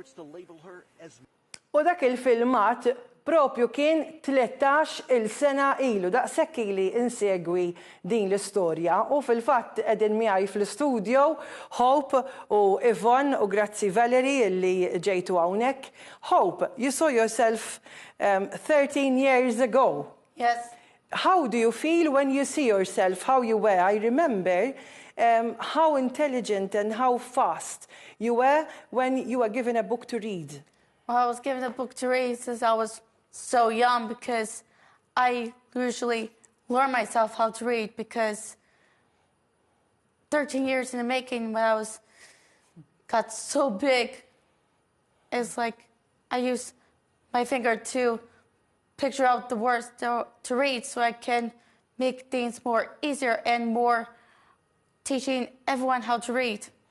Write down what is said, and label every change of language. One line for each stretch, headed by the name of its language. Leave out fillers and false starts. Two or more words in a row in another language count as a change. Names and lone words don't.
Maltese: U dak il-filmat propju kien 13 il-sena ilu, daqshekk ili insegwi din l-istorja u fil-fatt qegħdin miegħi fl-istudio Hope u Yvonne u grazzi Valerie li ġejtu hawnhekk.
English: Hope, you saw yourself 13 years ago. Yes. How do you feel when you see yourself, how you were? I remember how intelligent and how fast you were when you were given a book to read. Well, I was given a book to read since I was so young because I usually learn myself how to read because 13 years in the making when I got so big, it's like I use my finger to picture out the words to read so I can make things more easier and more teaching everyone how to read.